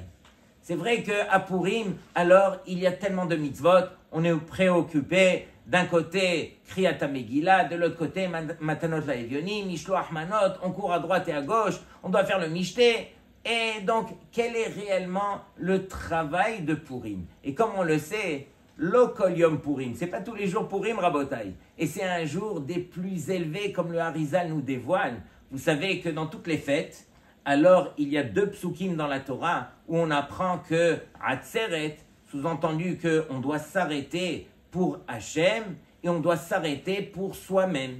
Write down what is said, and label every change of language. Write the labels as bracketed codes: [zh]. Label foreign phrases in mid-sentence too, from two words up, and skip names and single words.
[fr] C'est vrai qu'à Purim, alors, il y a tellement de mitzvot, on est préoccupé d'un côté [he] קריאת מגילה, [fr] de l'autre côté [he] מתנות לאביונים, משלוח מנות, [fr] on court à droite et à gauche, on doit faire le Mishté. Et donc, quel est réellement le travail de Purim? Et comme on le sait, [he] לא כל יום פורים, [fr] c'est pas tous les jours Purim, Rabotai. Et c'est un jour des plus élevés, comme le Harizal nous dévoile. Vous savez que dans toutes les fêtes, alors il y a 2 psukim dans la Torah où on apprend que Atzeret, sous-entendu qu'on doit s'arrêter pour Hachem et on doit s'arrêter pour soi-même.